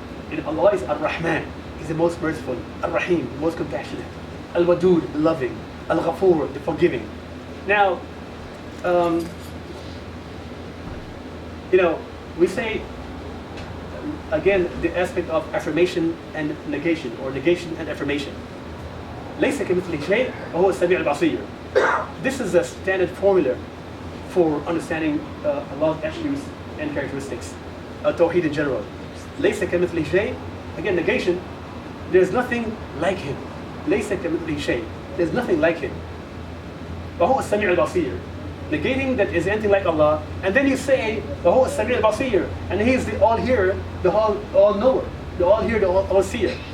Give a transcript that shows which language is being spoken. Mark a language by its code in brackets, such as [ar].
[en] And Allah is Ar-Rahman, He's the most merciful, Ar-Rahim, the most compassionate, Al-Wadud, the loving, Al-Ghafur, the forgiving. Now, you know, we say, again, the aspect of affirmation and negation, or negation and affirmation. [ar] ليس كمثله شيء وهو السميع البصير. [en] This is a standard formula for understanding Allah's attributes and characteristics, Tawheed in general. [ar] ليس كمثله شيء, [en] again, negation, there's nothing like Him. [ar] ليس كمثله شيء, [en] there's nothing like Him. [ar] وهو السميع البصير, [en] negating that is anything like Allah, and then you say وهو السميع البصير, and He's the all-hearer, the all-knower, the all-hearer, the all-seer.